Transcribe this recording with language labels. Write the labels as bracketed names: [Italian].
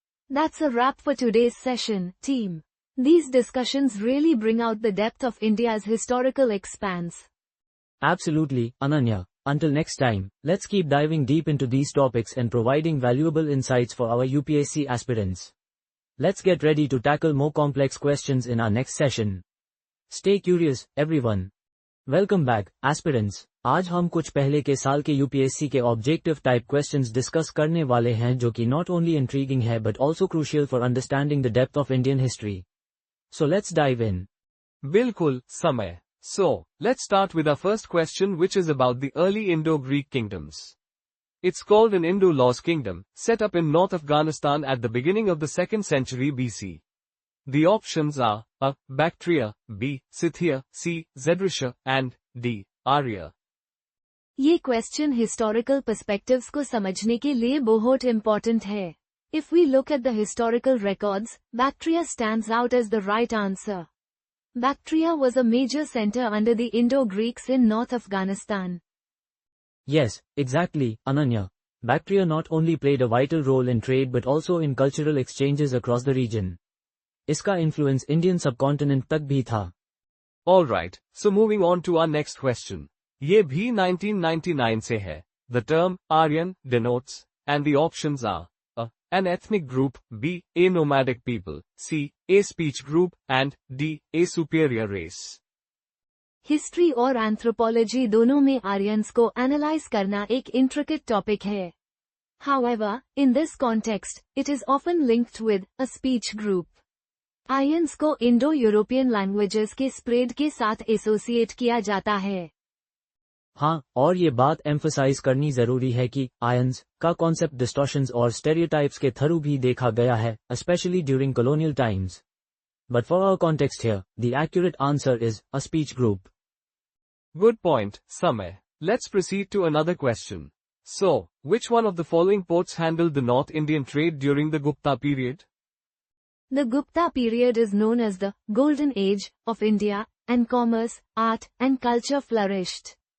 [English] That's a wrap for today's session, team. These discussions really bring out the depth of India's historical expanse. Absolutely, Ananya. Until next time, let's keep diving deep into these topics and providing valuable insights for our UPSC aspirants. Let's get ready to tackle more complex questions in our next session. Stay curious, everyone. Welcome back, aspirants. [Hindi] आज हम कुछ पहले के साल के UPSC के objective type questions discuss करने वाले हैं [English] जो कि not only intriguing है but also crucial for understanding the depth of Indian history. So let's dive in. [Hindi] बिल्कुल, समय. [English] So, let's start with our first question, which is about the early Indo-Greek kingdoms. It's called an Indo-Laos kingdom, set up in North Afghanistan at the beginning of the 2nd century BC. The options are A. Bactria, B. Scythia, C. Zedrisha, and D. Arya. [Hindi] ये question historical perspectives को समझने के लिए बहुत important है. [English] If we look at the historical records, Bactria stands out as the right answer. Bactria was a major center under the Indo-Greeks in North Afghanistan. Yes, exactly, Ananya. Bactria not only played a vital role in trade but also in cultural exchanges across the region. [Hindi] इसका influence Indian subcontinent तक भी था. [English] Alright, so moving on to our next question. [Hindi] ये भी 1999 से है. [English] The term Aryan denotes, and the options are A. An ethnic group, B. A nomadic people, C. A speech group, and D. A superior race. [Hindi] History और anthropology दोनों में Aryans को analyse करना एक इंट्रिकेट टॉपिक है. [English] However, in this context, it is often linked with a speech group. [Hindi] Aryans को Indo European languages के spread के साथ एसोसिएट किया जाता है. हाँ, और ये बात एम्फसाइज करनी जरूरी है कि आयंस का कॉन्सेप्ट डिस्टॉर्शंस और स्टेरियोटाइप्स के थ्रू भी देखा गया है, specially during [English] colonial times. But for our context here, the accurate answer is a speech group. Good point, Samay. Let's proceed to another question. So, which one of the following ports handled the North Indian trade during the Gupta period? The Gupta period is known as the Golden Age of India, and commerce, art, and culture flourished.